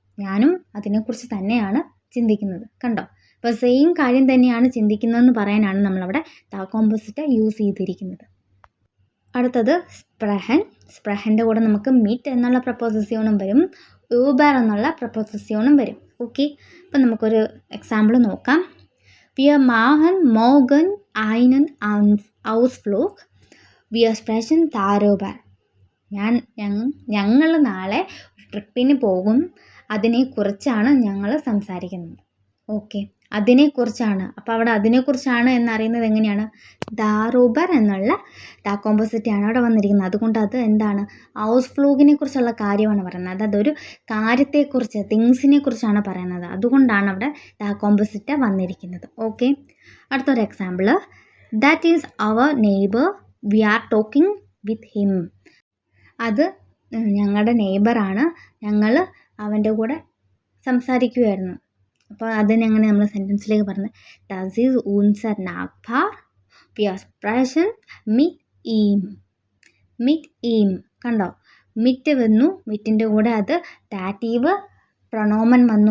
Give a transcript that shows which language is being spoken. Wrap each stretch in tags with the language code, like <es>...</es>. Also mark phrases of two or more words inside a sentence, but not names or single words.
<ml>ഞാനും അതിനെക്കുറിച്ച് തന്നെയാണ് ചിന്തിക്കുന്നത്. കണ്ടോ, അപ്പോൾ സെയിം കാര്യം തന്നെയാണ് ചിന്തിക്കുന്നതെന്ന് പറയാനാണ് നമ്മളവിടെ ദ കോമ്പോസിറ്റ് യൂസ് ചെയ്തിരിക്കുന്നത്. അടുത്തത് സ്പ്രഹൻ. സ്പ്രഹൻ്റെ കൂടെ നമുക്ക് മിറ്റ് എന്നുള്ള പ്രപ്പോസിഷനും വരും, യൂബർ എന്നുള്ള പ്രപ്പോസിഷനും വരും. ഓക്കെ, അപ്പം നമുക്കൊരു എക്സാമ്പിൾ നോക്കാം.</ml> <de>Wir machen morgen einen Ausflug. Wir sprechen darüber.</de> <ml>ഞങ്ങൾ നാളെ ട്രിപ്പിന് പോകും, അതിനെക്കുറിച്ചാണ് ഞങ്ങൾ സംസാരിക്കുന്നത്. ഓക്കെ, അതിനെക്കുറിച്ചാണ്. അപ്പോൾ അവിടെ അതിനെക്കുറിച്ചാണ് എന്നറിയുന്നത് എങ്ങനെയാണ്, ദാറൂബർ എന്നുള്ള ദ കോമ്പോസിറ്റ് ആണ് അവിടെ വന്നിരിക്കുന്നത്. അതുകൊണ്ട് അത് എന്താണ്, ഹൗസ് ഫ്ലൂഗിനെ കുറിച്ചുള്ള കാര്യമാണ് പറയുന്നത്. അതൊരു കാര്യത്തെക്കുറിച്ച്, തിങ്സിനെ കുറിച്ചാണ് പറയുന്നത്. അതുകൊണ്ടാണ് അവിടെ ദ കോമ്പോസിറ്റ് വന്നിരിക്കുന്നത്. ഓക്കെ, അടുത്തൊരു</ml> <en>എക്സാമ്പിൾ, that is our neighbour, we are talking with him.</en> <ml>അത് ഞങ്ങളുടെ നെയ്ബറാണ്, ഞങ്ങൾ അവൻ്റെ കൂടെ സംസാരിക്കുകയായിരുന്നു. അപ്പോൾ അതിനെങ്ങനെ നമ്മൾ സെൻറ്റൻസിലേക്ക് പറഞ്ഞത്,</ml> <de>Das ist unser Nachbar, wir sprechen mit ihm. mit ihm,</de> <ml>കണ്ടോ, മിറ്റ് വന്നു, മിറ്റിൻ്റെ കൂടെ അത് ദാറ്റീവ് പ്രൊണോമൻ വന്നു.</ml>